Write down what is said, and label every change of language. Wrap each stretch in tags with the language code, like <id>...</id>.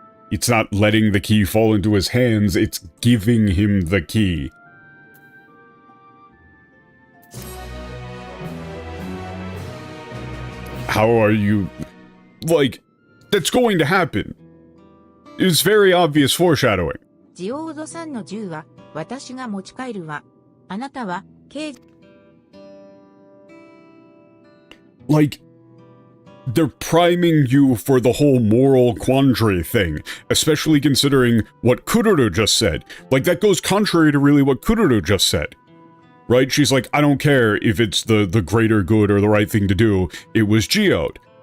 <en>It's not letting the key fall into his hands, it's giving him the key. How are you... Like, that's going to happen. It's very obvious foreshadowing.</en> <ja>ジオードさんの銃は私が持ち帰るわ。あなたは刑事</ja> <en>Like, they're priming you for the whole moral quandary thing, especially considering what Kururu just said. Like, that goes contrary to really what Kururu just said. Right? She's like, I don't care if it's the greater good or the right thing to do, it was geode.</en>